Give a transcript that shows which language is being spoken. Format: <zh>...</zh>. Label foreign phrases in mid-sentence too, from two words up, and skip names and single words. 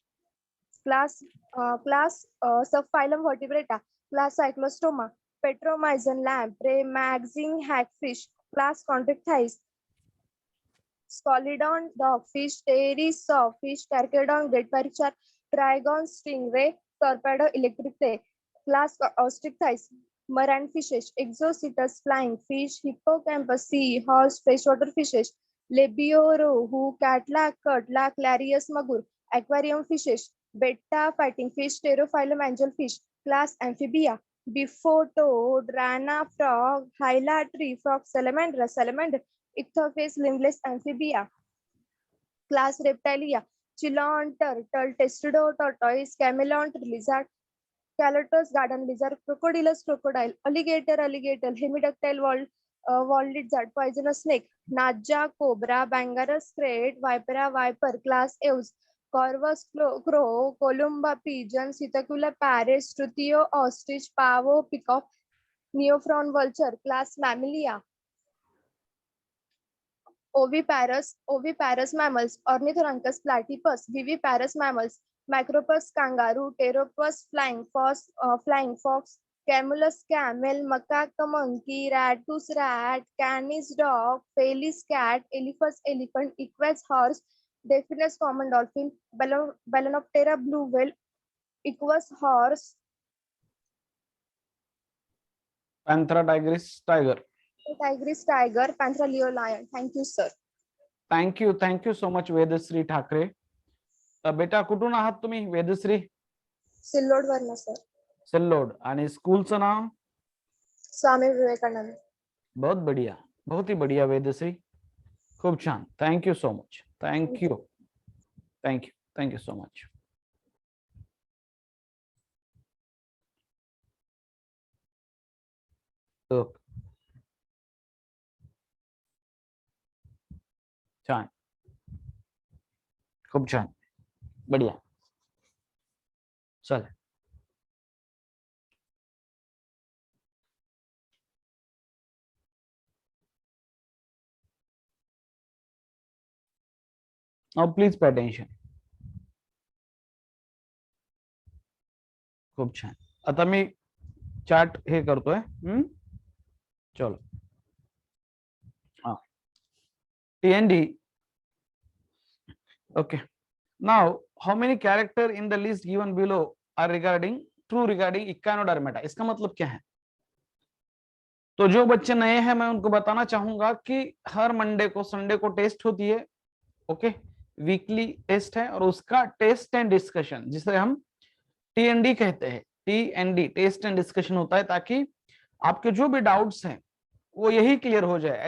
<en>Class Subphylum Vertebrata, class Cyclostoma, Petromyzon lamprey, Magzine hagfish, class Contractiles, Scalidon dogfish, Pteris sawfish, Carcharodon great percher, Trigon stingray, Torpedo electric ray, class Ostrictis, marine fishes, Exocetus flying fish, Hippocampus sea horse, freshwater fishes, Lebiorohu, Catla, Cutla, Clarius magur, aquarium fishes, Betta fighting fish, Pterophyllum angelfish, class Amphibia, Bifoto, Rana frog, Hyla tree frog, Salamander, Salamander, Ichthyophis limbless amphibia, class Reptilia, Chilon turtle, Testudo tortoise, Camelon lizard, Calotus garden lizard, Crocodilus crocodile, alligator alligator, Hemidactyl wall lizard, poisonous snake, Naja cobra, Bangarus crate, Vipera viper, class Eus, Corvus crow, Columba pigeon, Sitacula parrot, Strutio ostrich, Pavo peacock, Neophron vulture, class Mammalia. Oviparous mammals, Ornithorhynchus platypus, Viviparous mammals, Macropus kangaroo, Pteropus flying fox, Camulus camel, Macaque monkey, Ratus rat, Canis dog, Felis cat, Elephas elephant, Equus horse, Delphinus common dolphin, Balænoptera blue whale, Equus horse, Panthera tigris tiger. Tigris tiger, Panthera leo lion. Thank you, sir. thank you so much वेदश्री ठाकरे.</en> <mr>बेटा कुठून आहात तुम्ही वेदश्री? सिल्लोड वरनं सर. सिल्लोड. आणि स्कूलचं नाव? स्वामी विवेकानंद.</mr> <hi>बहुत बढ़िया, बहुत ही बढ़िया वेदश्री,</hi> <mr>खूप छान.</mr> <en>Thank you so much. Thank you so much.</en> <mr>छान, खूप छान, बढ़िया.</mr> <en>चल now please pay attention.</en> <mr>खूप छान. आता मी चार्ट हे करतोय. चलो.</mr> <en>TND. Okay. Now, how many character in the list given below are regarding true regarding Echinodermata?</en> <hi>इसका मतलब क्या है? तो जो बच्चे नए हैं मैं उनको बताना चाहूंगा कि हर मंडे को संडे को टेस्ट होती है, ओके,</hi> <en>weekly test</en> <hi>है, और उसका</hi> <en>test and discussion</en> <hi>जिसे हम टीएनडी कहते हैं,</hi> <en>TND test and discussion</en> <hi>होता है, ताकि आपके जो भी डाउट्स हैं वो यही क्लियर हो जाए।</hi>